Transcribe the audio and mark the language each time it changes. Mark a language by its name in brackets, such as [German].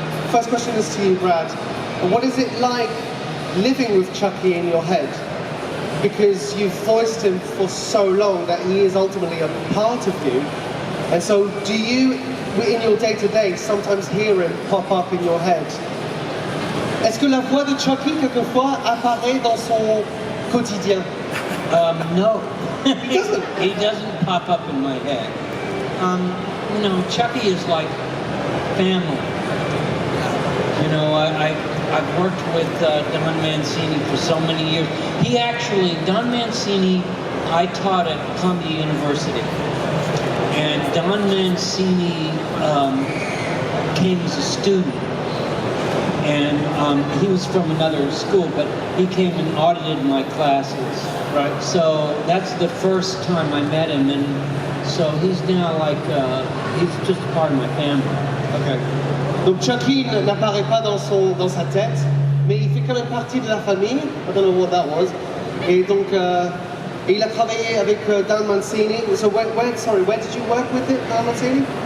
[English] First question is to you, Brad. What is it like living with Chucky in your head? Because you've voiced him for so long that he is ultimately a part of you. And so do you, in your day-to-day, sometimes hear him pop up in your head? [French] Est-ce que la voix de Chucky, quelquefois, apparaît dans son quotidien? [English] No. doesn't? He doesn't pop up in my head. You know, Chucky is like family. You know, I've worked with Don Mancini for so many years. He actually, Don Mancini, I taught at Columbia University. And Don Mancini came as a student. And he was from another school, but he came and audited my classes. Right. So that's the first time I met him, and so he's now like, he's just part of my family. Okay. [French] Donc Chucky n'apparaît pas dans sa tête, mais il fait quand même partie de la famille. [English] I don't know what that was. [French] Et donc, il a travaillé avec Dan Mancini. [English] So where did you work with Dan Mancini?